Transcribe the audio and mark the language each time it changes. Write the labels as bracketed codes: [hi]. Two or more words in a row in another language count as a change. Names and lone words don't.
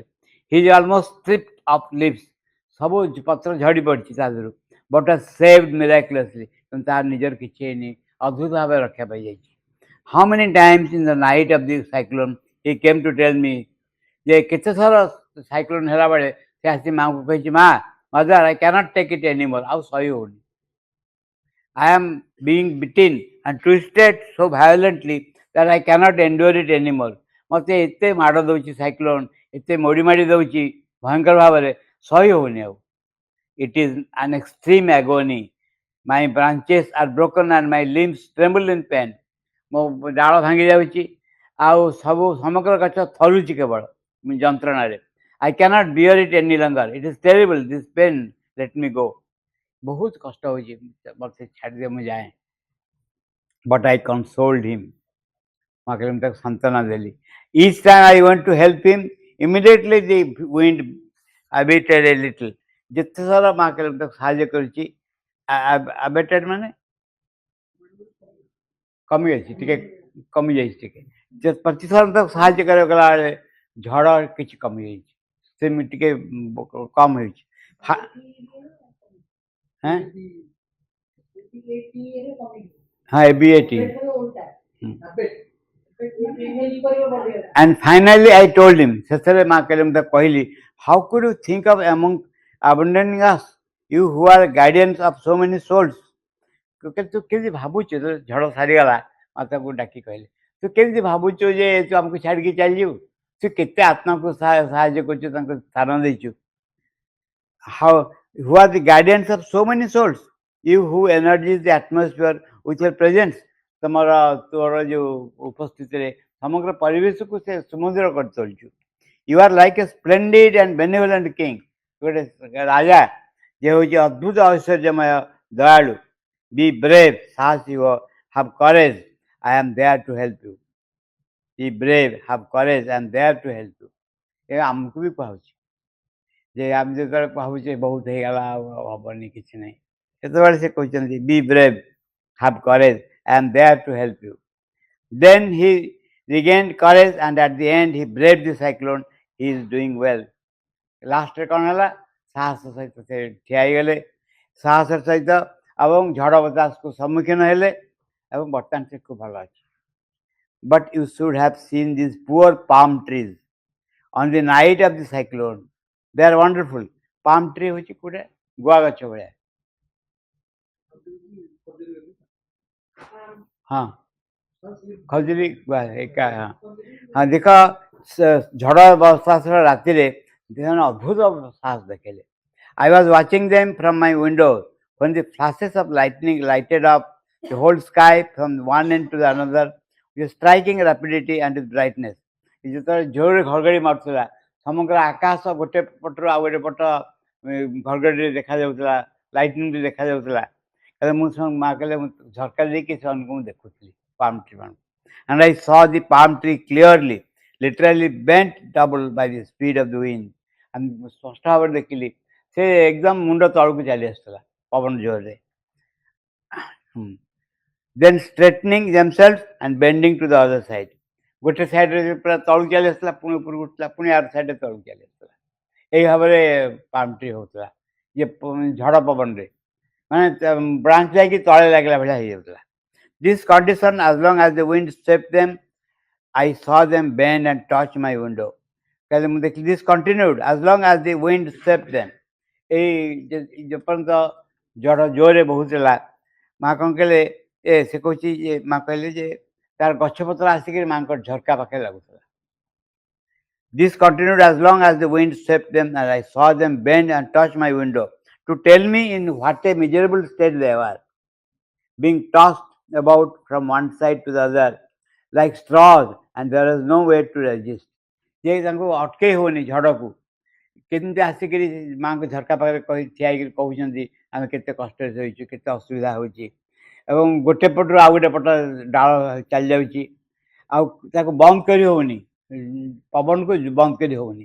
[en] He is almost stripped of leaves, [or] ସବୁ ପତ୍ର ଝଡ଼ି ପଡ଼ିଛି ତା ଦେହରୁ. [en] But was saved miraculously, [or] କିନ୍ତୁ ତାର ନିଜର କିଛି ହେଇନି, ଅଦ୍ଭୁତ ଭାବରେ ରକ୍ଷା ପାଇଯାଇଛି. [en] How many times in the night of the cyclone he came to tell me, [or] ଯେ କେତେଥର ସାଇକ୍ଲୋନ୍ ହେଲାବେଳେ ସେ ଆସି ମାଆଙ୍କୁ କହିଛି, ମା ମଦର [en] I cannot take it anymore, [or] ଆଉ ସହି ହେଉନି. [en] I am being beaten and twisted so violently that I cannot endure it anymore. [or] ମୋତେ ଏତେ ମାଡ଼ ଦେଉଛି ସାଇକ୍ଲୋନ୍, ଏତେ ମୋଡ଼ି ମାଡ଼ି ଦେଉଛି ଭୟଙ୍କର ଭାବରେ, ସହି ହେଉନି ଆଉ. [en] It is an extreme agony. My branches are broken and my limbs tremble in pain. [or] ମୋ ଡାଳ ଭାଙ୍ଗି ଯାଉଛି ଆଉ ସବୁ ସମଗ୍ର ଗଛ ଥରୁଛି କେବଳ ଯନ୍ତ୍ରଣାରେ. [en] I cannot bear it any longer. It is terrible, this pain. Let me go. [or] ବହୁତ କଷ୍ଟ ହେଉଛି, ମୋତେ ଛାଡ଼ିଦିଅ, ମୁଁ ଯାଏ. [en] But I consoled him. [or] ମୁଁ ତାକୁ ସାନ୍ତ୍ୱନା ଦେଲି. [en] Each time I went to help him, immediately the wind abated a little. [or] ଯେତେ ଥର ମା ତାକୁ ସାହାଯ୍ୟ କରିଛି, abated ମାନେ କମିଯାଇଛି, ଟିକେ କମିଯାଇଛି ଟିକେ. ପ୍ରତିଥର ତାକୁ ସାହାଯ୍ୟ କରିବାକୁ ଗଲାବେଳେ ଝଡ଼ କିଛି କମିଯାଇଛି, ସେମିତି ଟିକେ କମ୍ ହେଉଛି. ହଁ ABAT. [en] And finally I told him, [or] ଶେଷରେ ମା କହିଲି, [en] how could you think of abandoning us, you who are guardians of so many souls? [or] ତୁ କେମିତି ଭାବୁଛୁ, ଝଡ଼ ସାରିଗଲା, ମାତାକୁ ଡାକି କହିଲେ, ତୁ କେମିତି ଭାବୁଛୁ ଯେ ତୁ ଆମକୁ ଛାଡ଼ିକି ଚାଲିଯିବୁ? ତୁ କେତେ ଆତ୍ମାକୁ ସାହାଯ୍ୟ କରୁଛୁ, ତାଙ୍କୁ ସ୍ଥାନ ଦେଇଛୁ. [en] How who are the guardians of so many souls, you who energize the atmosphere with your presence. [or] ତୋର ଯେଉଁ ଉପସ୍ଥିତିରେ ସମଗ୍ର ପରିବେଶକୁ ସେ ସୁମଧୁର କରି ତୋଳିଛୁ. [en] You are like a splendid and benevolent king. [or] ଗୋଟେ ରାଜା ଯେ ହେଉଛି ଅଦ୍ଭୁତ ଐଶ୍ୱର୍ଯ୍ୟମୟ ଦୟାଳୁ. [en] Be brave, [or] ସାହସୀ ହୁଅ. [en] Have courage, I am there to help you. Be brave, have courage, I am there to help you. [or] ଏ ଆମକୁ ବି କୁହାଉଛି ଯେ ଆମେ ଯେତେବେଳେ ଭାବୁଛେ ବହୁତ ହେଇଗଲା ଆଉ ହବନି କିଛି ନାହିଁ, ସେତେବେଳେ ସେ କହିଛନ୍ତି [en] be brave, have courage, I am there to help you. Then he regained courage and at the end he braved the cyclone. He is doing well. [or] ଲାଷ୍ଟରେ କ'ଣ ହେଲା? ସାହସ ସହିତ ସେ ଠିଆ ହେଇଗଲେ, ସାହସର ସହିତ ଏବଂ ଝଡ଼ ବତାସକୁ ସମ୍ମୁଖୀନ ହେଲେ ଏବଂ ବର୍ତ୍ତମାନ ସେ ଖୁବ୍ ଭଲ ଅଛି. [en] But you should have seen these poor palm trees on the night of the cyclone. They are wonderful. Palm tree [or] ହେଉଛି ଗୋଟେ ଗୁଆ ଗଛ ଭଳିଆ. ହଁ ଖଜୁରୀ ଗୁଆ ଏକା. ହଁ ଦେଖ, ଝଡ଼ ବତାସର ରାତିରେ ସେମାନେ ଅଦ୍ଭୁତ ସାହସ ଦେଖେଇଲେ. [en] I was watching them from my window when the flashes of lightning lighted up the whole sky from one end to the another with striking rapidity and with brightness. [or] ଯେତେବେଳେ ଜୋରରେ ଘଡ଼ଘଡ଼ି ମାରୁଥିଲା, ସମଗ୍ର ଆକାଶ ଗୋଟେ ପଟରୁ ଆଉ ଗୋଟେ ପଟ ଘଡ଼ଘଡ଼ିରେ ଦେଖାଯାଉଥିଲା, ଲାଇଟିଂରେ ଦେଖାଯାଉଥିଲା। କହିଲେ ମୁଁ ମାଆ କହିଲେ ମୁଁ ଝରକା ଦେଇକି ସେମାନଙ୍କୁ ମୁଁ ଦେଖୁଥିଲି [en] palm tree [or] ମାନଙ୍କୁ। [en] And I saw the palm tree clearly, literally bent double by the speed of the wind. [or] And ସ୍ପଷ୍ଟ ଭାବରେ ଦେଖିଲି ସେ ଏକଦମ ମୁଣ୍ଡ ତଳକୁ ଚାଲି ଆସୁଥିଲା ପବନ ଜୋରରେ। [en] Then straightening themselves and bending to the other side. [or] ଗୋଟେ ସାଇଡରେ ପୁରା ତଳକୁ ଚାଲି ଆସୁଥିଲା, ପୁଣି ଉପରକୁ ଉଠୁଥିଲା, ପୁଣି ଆର ସାଇଡରେ ତଳକୁ ଚାଲି ଆସୁଥିଲା। ଏଇ ଭାବରେ [en] palm tree [or] ହଉଥିଲା ଇଏ ଝଡ଼ ପବନରେ, ମାନେ ବ୍ରାଞ୍ଚ ଯାଇକି ତଳେ ଲାଗିଲା ଭଳିଆ ହେଇଯାଉଥିଲା। [en] This condition, as long as the wind swept them, I saw them bend and touch my window. कहले [or] ମୁଁ ଦେଖିଲି [en] this continued as long as the wind swept them. [or] ଏଇ ଯେପର୍ଯ୍ୟନ୍ତ ଝଡ଼ ଜୋରରେ ବହୁଥିଲା, ମା କ'ଣ କହିଲେ ସେ କହୁଛି ଯେ ମା କହିଲେ ଯେ ତାର ଗଛପତ୍ର ଆସିକି ମାଙ୍କ ଝରକା ପାଖରେ ଲାଗୁଥିଲା। [en] This continued as long as the wind swept them, and I saw them bend and touch my window to tell me in what a miserable state they were, being tossed about from one side to the other like straws, and there is no way to resist. [or] ଯେ ତାଙ୍କୁ ଅଟକେଇ ହେଉନି ଝଡ଼କୁ, କେମିତି ଆସିକିରି ମାଆଙ୍କ ଝରକା ପାଖରେ ଠିଆ ହେଇକିରି କହୁଛନ୍ତି ଆମେ କେତେ କଷ୍ଟରେ ଶୋଇଛୁ, କେତେ ଅସୁବିଧା ହେଉଛି, ଏବଂ ଗୋଟେ ପଟରୁ ଆଉ ଗୋଟେ ପଟ ଡାଳ ଚାଲି ଯାଉଛି, ଆଉ ତାକୁ ବନ୍ଦ କରି ହେଉନି, ପବନକୁ ବନ୍ଦ କରି ହେଉନି।